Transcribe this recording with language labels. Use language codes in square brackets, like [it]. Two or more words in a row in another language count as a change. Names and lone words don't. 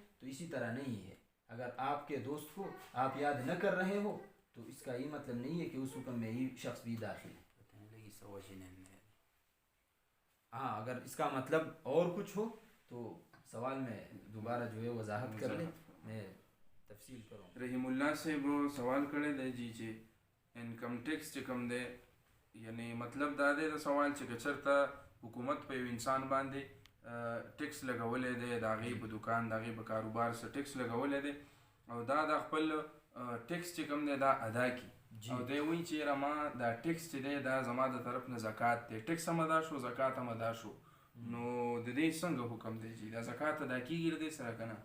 [ur] تو اسی طرح نہیں ہے، اگر آپ کے دوست کو آپ یاد نہ کر رہے ہو تو اس کا یہ مطلب نہیں ہے کہ اس حکم میں یہ شخص بھی داخل ہے. ہاں اگر اس کا مطلب اور کچھ ہو تو سوال میں دوبارہ جو ہے وضاحت کر لیں، میں تفصیل کروں. [ps] رحیم اللہ صاحب سوال کړی دی جی چې انکم ټیکس چې کوم دی یعنی مطلب دا دی د سوال چې که چېرته حکومت په یو انسان باندې ټیکس لګولی دی، د هغې په دکان د هغې په کاروبار څه ټیکس لګولی دی او دا د خپل ټیکس چې کوم دی دا ادا کړي او دی وایي چې یاره ما دا ټیکس چې دی دا زما د طرف نه زکات دی، ټیکس هم ادا شو زکات هم ادا شو، نو د دې څنګه حکم دی چې دا زکات ادا کېږي د دې سره که نه؟